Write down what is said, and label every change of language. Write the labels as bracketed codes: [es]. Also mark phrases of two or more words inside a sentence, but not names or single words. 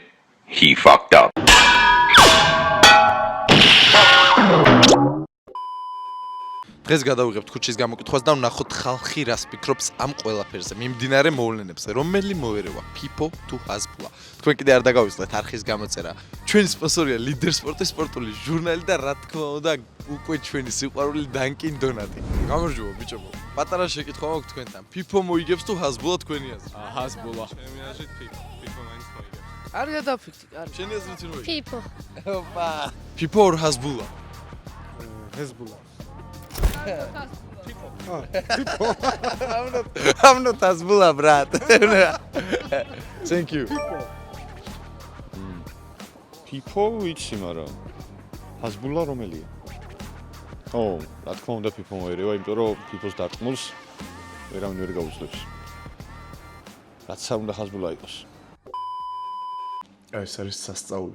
[en] He fucked up. [ka] დღეს გადავიღებთ ქუჩის გამოკითხვას და ვნახოთ ხალხი რას ფიქრობს ამ ყველაფერზე. მიმდინარე მოვლენებზე, რომელი მოერევა, ფიფო თუ ჰაზბულა. თქვენ კიდე არ დაგავიწყდეთ არხის გამოწერა. ჩვენი სპონსორია ლიდერ სპორტის სპორტული ჟურნალი და რა თქმა უნდა უკვე ჩვენი სიყვარული დანკინ დონატი. გამარჯობა ბიჭებო. პატარა შეკითხვა მაქვს თქვენთან. ფიფო მოიგებს თუ ჰაზბულა თქვენი აზრით? ჰაზბულა. ჩემი აზრით ფიფო მაინც მოიგებს. არ გადავფიქრდი, კარგი. შენი აზრით რა? ფიფო. ოპა. ფიფო ორ ჰაზბულა? ჰეზბულა. [en] I'm not Hezbollah, brat. Thank you. [ka] ფიფო ვიცი, მაგრამ ჰაზბულა რომელია? ო, რა თქმა უნდა ფიფო მოერევა, იმიტომ რომ ფიფოს დარტყმულს ვერავინ ვერ გაუძლებს. რაც უნდა ჰაზბულა იყოს. ეს არის სასწაული.